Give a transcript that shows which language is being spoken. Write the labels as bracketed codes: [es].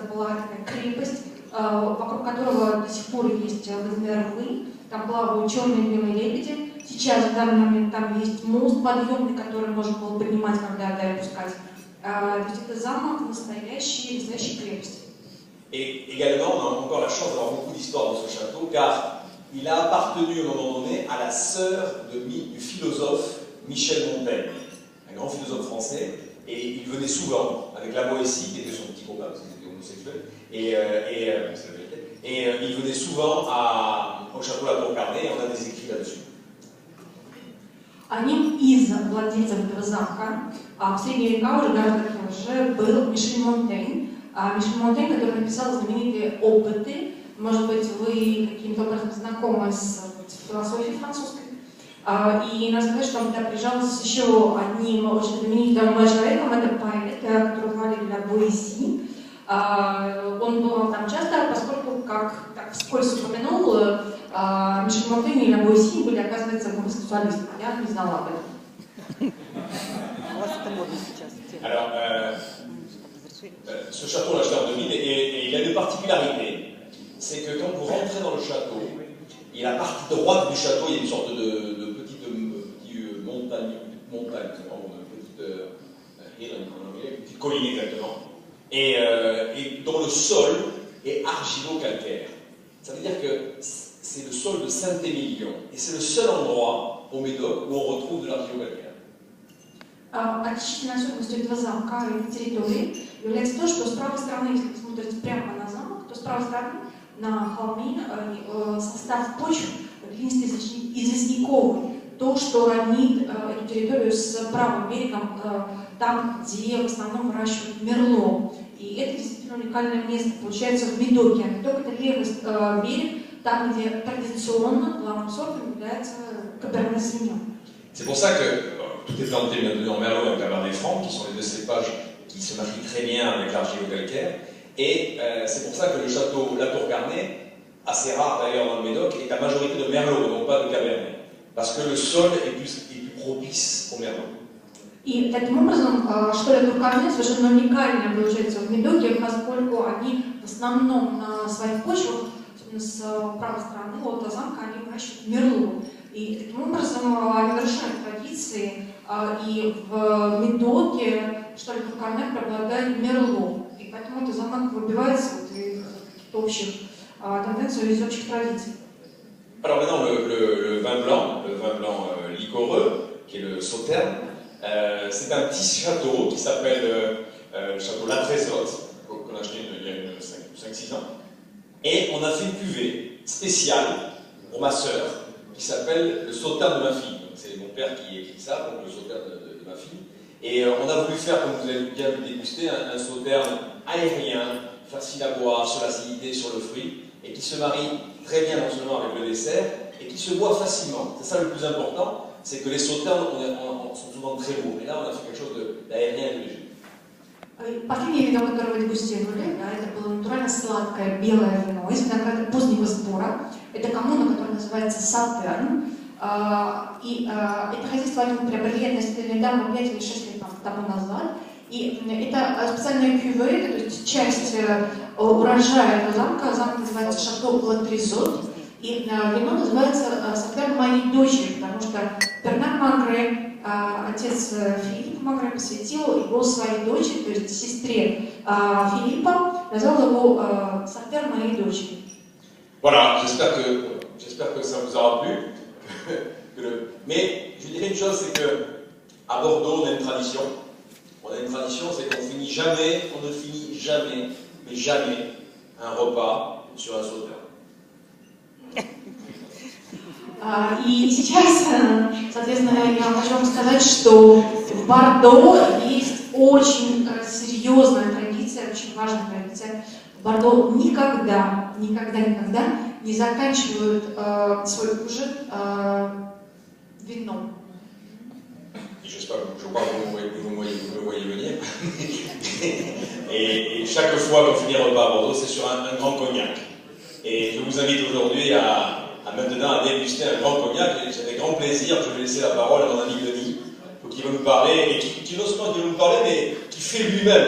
[ru] Это была такая крепость, вокруг которого до сих пор есть водяные рвы, там плавают черные и белые лебеди. Сейчас в данный момент там есть мост подъемный, который можно было поднимать, когда и опускать. То есть это замок настоящей крепости. [fr] Et également, on a encore la chance d'avoir beaucoup d'histoires dans ce château, car il a appartenu à un moment donné à la sœur du philosophe Michel Montaigne, un grand philosophe français, et il venait souvent avec la Boétie, qui était son petit copain, parce qu'il était homosexuel, et il venait souvent au château La Tour Carnet, et on a des écrits là-dessus. [ru] Одним из владельцев этого замка в средние века уже гораздо позже был Мишель Монтень. Мишель Монтень, который написал знаменитые опыты. Может быть, вы каким-то образом знакомы с философией французской. И надо сказать, что он туда приезжал с еще одним очень знаменитым человеком, это поэт, которого звали Ля Боэси. Он был там часто, поскольку, как так вскользь упомянул, Мишель Монтень и Ля Боэси были, оказывается, гомосексуалистами. Я не знала об этом. [fr] Alors, ce château, on l'a acheté en 2000, et il a une particularité, c'est que quand vous rentrez dans le château, et la partie droite du château, il y a une sorte de petite montagne, une petite colline exactement, et dont le sol est argilo-calcaire. Ça veut dire que c'est le sol de Saint-Émilion, et c'est le seul endroit au Médoc où on retrouve de l'argilo-calcaire. [ru] Отличительной особенностью этого замка и территории является то, что с правой стороны, если вы смотрите прямо на замок, то с правой стороны на холме состав почв глинистый известняковый. То, что равнит эту территорию с правым берегом, там, где в основном выращивают мерло. И это действительно уникальное место. Получается в Медоке. Медок — это левый берег, там, где традиционно главным сортом является Каберне Савиньон. [fr] C'est pour ça que tout est planté maintenant en Merlot et en Cabernet Franc, qui sont les deux cépages qui se marient très bien avec l'argilo-calcaire. Et c'est pour ça que le château La Tour Carnet, assez rare d'ailleurs dans le Médoc, est à majorité de Merlot, donc pas de Cabernet. Parce que le sol est plus propice au Merlot. [ru] И таким образом, что Ля Тур Карне совершенно уникальное получается в Медоке, поскольку они в основном на своих почвах, особенно с правой стороны от замка, они выращивают мерло. И таким образом они нарушают традиции, и в Медоке, что Ля Тур Карне, преобладает мерло. И поэтому этот замок выбивается из каких-то общих тенденций, из общих традиций. [fr] Alors maintenant, le vin blanc liquoreux, qui est le Sauterne, C'est un petit château qui s'appelle le château La Trésotte, qu'on a acheté il y a 5-6 ans. Et on a fait une cuvée spéciale pour ma sœur qui s'appelle le Sauterne de ma fille. C'est mon père qui écrit ça, donc le Sauterne de ma fille. Et on a voulu faire, comme vous avez bien dégusté, un Sauterne aérien, facile à boire, sur l'acidité, sur le fruit, et qui se marie très bien non seulement avec le dessert, et qui se boit facilement. C'est ça le plus important, c'est que les Sauternes sont souvent très lourds. Et là, on a fait quelque chose d'aérien et de léger. [ru] Последнее вино, которое вы дегустировали, да, это было натурально сладкое белое вино из винограда позднего сбора. Это коммуна, которая называется Саутерн. Это хозяйство они приобрели относительно недавно, 5 или 6 лет тому назад. И это специальная кюве, то есть часть урожая этого замка. Замок называется Шато Ла Трезот. И вино называется Саутерн моей дочери, потому что Бернар Мангре, отец Филиппа Мангре, посвятил его своей дочери, то есть сестре Филиппа, назвал его Саутерн моей дочери. [fr] Voilà, j'espère que ça vous aura plu. Mais je dirais une chose, c'est qu'à Bordeaux, on a une tradition. On a une tradition, c'est qu'on finit jamais, on ne finit jamais, mais jamais, un repas sur un Sauternes. [ru] И сейчас, соответственно, я хочу вам сказать, что в Бордо есть очень серьезная традиция, очень важная традиция. В Бордо никогда не заканчивают свой ужин вином. [fr] J'espère que vous me voyez venir. Et chaque fois qu'on finit un repas à Bordeaux, c'est sur un grand cognac. Et je vous invite aujourd'hui à maintenant à déguster un grand cognac. Et j'ai avec grand plaisir, je vais laisser la parole à mon ami Denis, pour qu'il va nous parler, et qui non seulement va nous parler, mais qui fait lui-même.